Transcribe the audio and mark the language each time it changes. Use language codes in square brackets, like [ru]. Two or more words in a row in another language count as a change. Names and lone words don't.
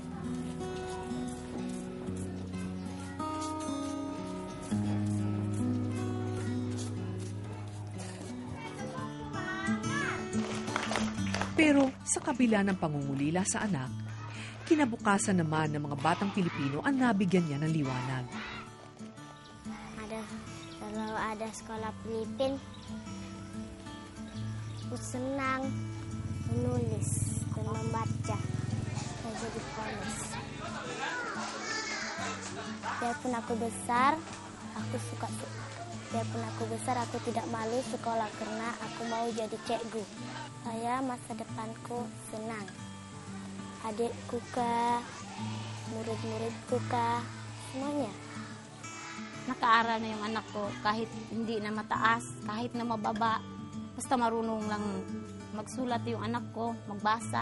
[tl] Pero sa kabila ng pangungulila sa anak, kinabukasan naman ng mga batang Pilipino ang nabigyan niya ng liwanag. [ms] Kalau ada sekolah Filipin, aku senang menulis dan membaca. Saya jadi polis. Biarpun aku besar, aku tidak malu sekolah karena aku mau jadi cikgu. Saya masa depanku senang. Adikku kah, murid-muridku kah, semuanya. [tl] Nakaaral na yung anak ko kahit hindi na mataas, kahit na mababa. Basta marunong lang magsulat yung anak ko, magbasa.